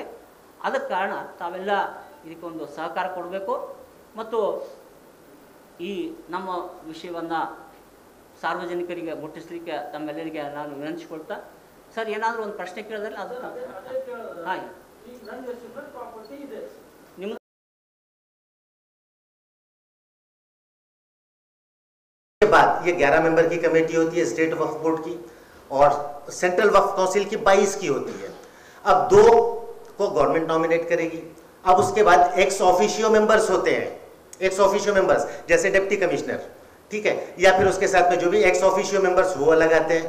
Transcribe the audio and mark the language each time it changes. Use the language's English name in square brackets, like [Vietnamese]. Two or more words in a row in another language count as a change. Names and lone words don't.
[Kannada] ಅದಕ್ಕೆ ಕಾರಣ ತಾವೆಲ್ಲ ಇದಕ್ಕೊಂದು ಸಹಕಾರ ಕೊಡಬೇಕು ಮತ್ತು ಈ ನಮ್ಮ ವಿಷಯವನ್ನು ಸಾರ್ವಜನಿಕರಿಗೆ ಮುಟ್ಟಿಸಲಿಕ್ಕೆ ತಮ್ಮೆಲ್ಲರಿಗೆ ನಾನು ವಿನಂತಿಸಿಕೊಳ್ತಾ, ಸರ್ ಏನಾದರೂ ಒಂದು ಪ್ರಶ್ನೆ ಕೇಳಿದ್ರೆ ಅದು ಹಾಂ ನಿಮ್ಮ [Hindi] के बाद ये 11 मेंबर की कमेटी होती है स्टेट वक्फ बोर्ड की, और सेंट्रल वक्फ काउंसिल की 22 की होती है। अब 2 को [English] government nominate [Hindi] करेगी। अब उसके बाद [English] ex officio members [Hindi] होते हैं, [English] ex officio members [Hindi] जैसे [English] deputy commissioner, [Hindi] ठीक है, या फिर उसके साथ में जो भी [English] ex officio members [Hindi] वो अलग आते हैं।